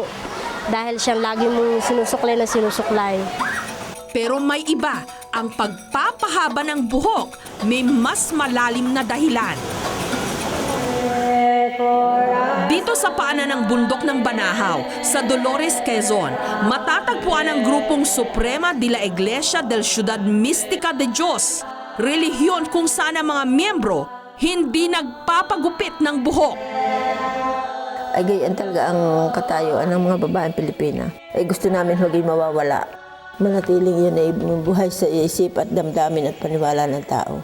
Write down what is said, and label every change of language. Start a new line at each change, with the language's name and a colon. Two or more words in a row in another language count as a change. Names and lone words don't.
Filipino: Dahil siyang lagi mong sinusuklay na sinusuklay. Pero may iba, ang pagpapahaba ng buhok may mas malalim na dahilan. Dito sa paanan ng bundok ng Banahaw, sa Dolores, Quezon, matatagpuan ang grupong Suprema de la Iglesia del Ciudad Mística de Dios, relihiyon kung saan ang mga miyembro hindi nagpapagupit ng buhok. Ay gayon talaga ang katayuan ng mga babaeng Pilipina. Ay gusto namin huwag mawawala. Manatiling yun ay buhay sa isip at damdamin at paniwala ng tao.